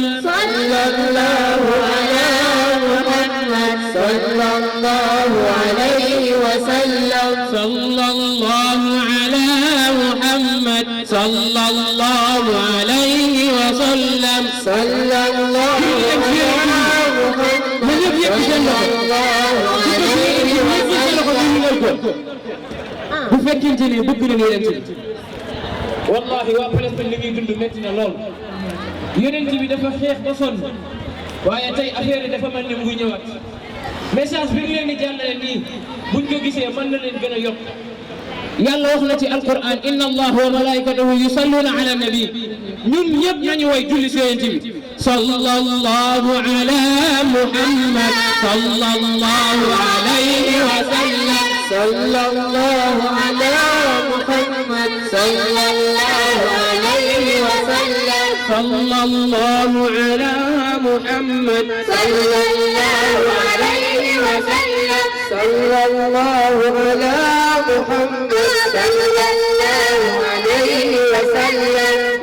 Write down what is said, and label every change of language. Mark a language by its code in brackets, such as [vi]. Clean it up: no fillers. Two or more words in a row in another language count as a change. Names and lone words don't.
[ar] صلى الله على محمد صلى الله عليه وسلم صلى الله على محمد صلى الله عليه وسلم صلى الله على محمد صلى الله عليه وسلم [wo] bu fekkente ne bëgg na yonent bi wallahi waa Palestine li ñuy dund métti na lool yonent bi dafa xeex ba sonn waaye tey affaire yi dafa mel ni mu ngi ñëwaat message bi ñu leen di jàllale nii buñ ko gisee mën na leen gën a yokk yàlla wax na ci alquran [ar] إن الله وملائكته يصلون على النبي [wo] ñun ñëpp nañu way julli si yonent bi [ar] صلى الله على محمد صلى الله عليه وسلم صلى الله على محمد صلى الله عليه وسلم صلى الله على محمد صلى الله عليه وسلم صلى الله على محمد صلى الله عليه وسلم